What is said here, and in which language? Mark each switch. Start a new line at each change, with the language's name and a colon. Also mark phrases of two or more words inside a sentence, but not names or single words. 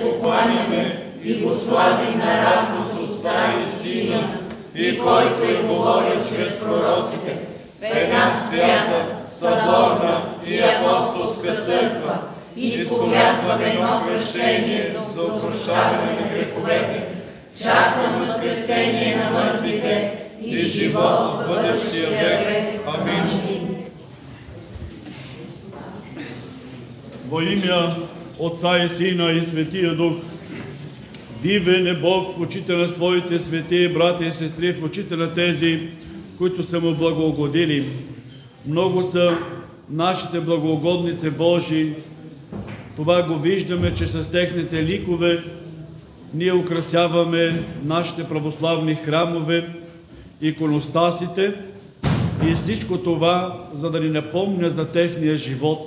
Bulgarian: покланяме и го славим наравно с Отца и Сина, и който е говорил чрез пророците, в една свята, съборна и апостолска църква, изповядваме едно кръщение за опрощаване на греховете, чакам възкресение на мъртвите и живот от бъдещия век. Амин.
Church Slavic: Во имя Отца
Bulgarian: и Сина и Светия Дух, дивен е Бог в очите на своите свети братя и сестри, в очите на тези, които са му благоугодили. Много са нашите благоугодници Божии. Това го виждаме, че с техните ликове ние украсяваме нашите православни храмове, иконостасите и всичко това, за да ни напомня за техния живот.